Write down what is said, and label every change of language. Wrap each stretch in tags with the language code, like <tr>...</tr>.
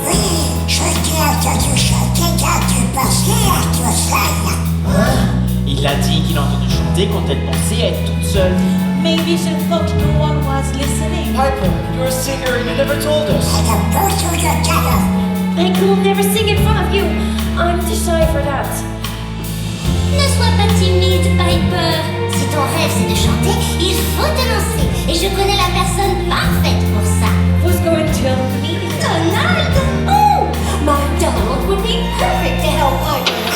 <fr>Oui, je t'ai entendu chanter quand tu pensais à toi seul. Il a dit qu'il a entendu chanter quand elle pensait être toute seule.</fr> <en>Maybe she thought no one was listening. Piper, you're a singer and you never told us. I can go through your gather. I could never sing in front of you. I'm too shy for that.</en> <fr>Ne sois pas timide, Piper. Si ton rêve c'est de chanter, il faut te lancer. Et je connais la personne parfaite pour ça.</fr> <en>Who's going to help me? Donald! Oh! My Donald would be perfect to help Piper.</en>